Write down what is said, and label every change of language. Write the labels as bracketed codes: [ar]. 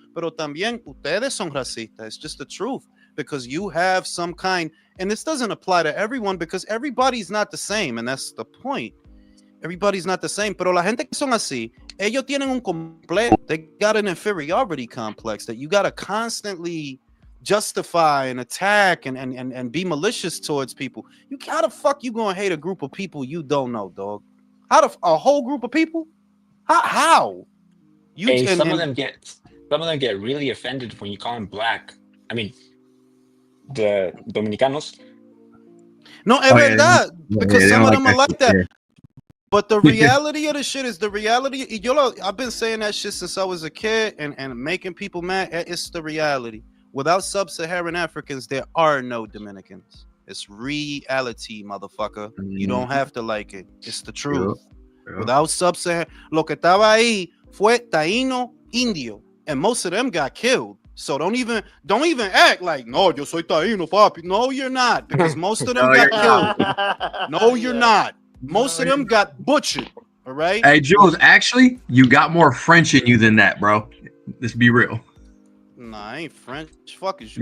[es] Pero también ustedes son racistas. [en] It's just the truth because you have some kind, and this doesn't apply to everyone because everybody's not the same, and that's the point. Everybody's not the same. [es] Pero la gente que son así, ellos tienen un complejo. [en] They got an inferiority complex that you gotta constantly justify and attack and be malicious towards people. How the fuck you gonna hate a group of people you don't know, dog? A whole group of people? How? Some of them get really offended when you call them black. I mean, the Dominicanos. [es] No, es verdad, [en] because some of them are like that. But the reality of the shit is the reality. I've been saying that shit since I was a kid and making people mad. It's the reality. Without sub-Saharan Africans, there are no Dominicans. It's reality, motherfucker. You don't have to like it. It's the truth. Without sub-Saharan, [es] lo que estaba ahí fue taíno, indio, [en] and most of them got killed. So don't even act like, [es] no, yo soy taíno, papi. [en] No, you're not, because most of them got killed. No, you're not. Most of them got butchered. All right. Hey, Jules, actually, you got more French in you than that, bro. Let's be real. Nah, I ain't French. Fuck is you?